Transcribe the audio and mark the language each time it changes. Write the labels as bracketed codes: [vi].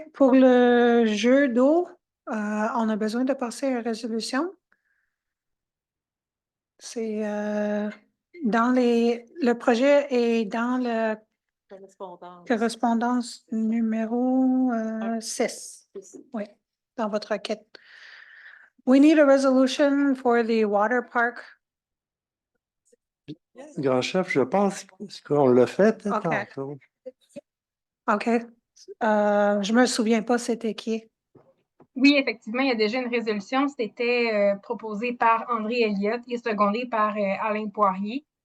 [fr] Pour le jeu d'eau, on a besoin de passer à une résolution. C'est dans le projet est dans la correspondance numéro 6. Oui, dans votre requête. [en] We need a resolution for the water park. [fr] Grand chef, je pense qu'on l'a fait OK. tantôt. OK. Je me souviens pas c'était qui. Oui, effectivement, il y a déjà une résolution. C'était proposé par André Elliott et secondé par Alain Poirier.